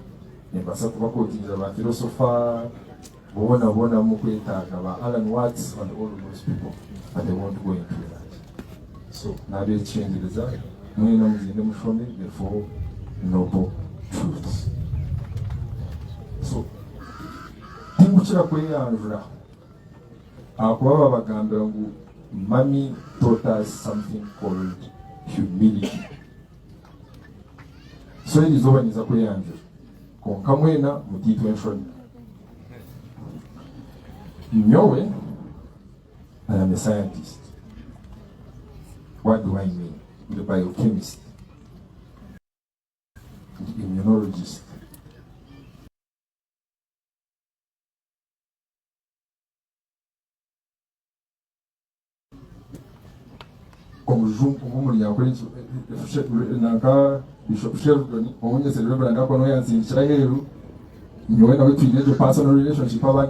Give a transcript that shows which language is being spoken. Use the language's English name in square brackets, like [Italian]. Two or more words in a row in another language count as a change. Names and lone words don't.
[English] Philosopher, Alan Watts, and all of those people, but they won't go into that. So now they change the result. The 4 noble truths. So, [Nyankole] Timbuchira kweyanjura. Akwaba bagamba ngu [English] Mommy taught us something called humility. So it is over [Nyankole] niza kweyanjura. Konka mwena mutitu enshoni. Nyowe, [English] I am a scientist. What do I mean? The biochemist, the immunologist. Bishop Sheldon, personal relationship